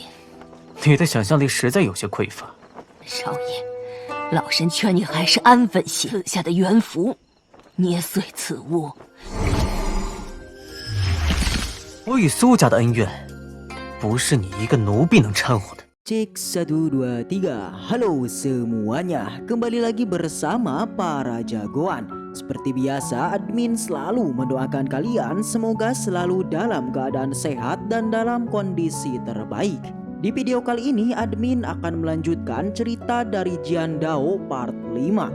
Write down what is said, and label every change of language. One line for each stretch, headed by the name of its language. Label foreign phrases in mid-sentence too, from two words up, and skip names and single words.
Chinese: 你的想象力实在有些匮乏。少爷，老身劝你还是安分些。赐下的元符，捏碎此物。我与苏家的恩怨，不是你一个奴婢能掺和的。
Indonesian: Cek 1, 2, 3. Halo semuanya, kembali lagi bersama para jagoan. Seperti biasa, admin selalu mendoakan kalian semoga selalu dalam keadaan sehat dan dalam kondisi terbaik. Di video kali ini, admin akan melanjutkan cerita dari Jian Dao part 5.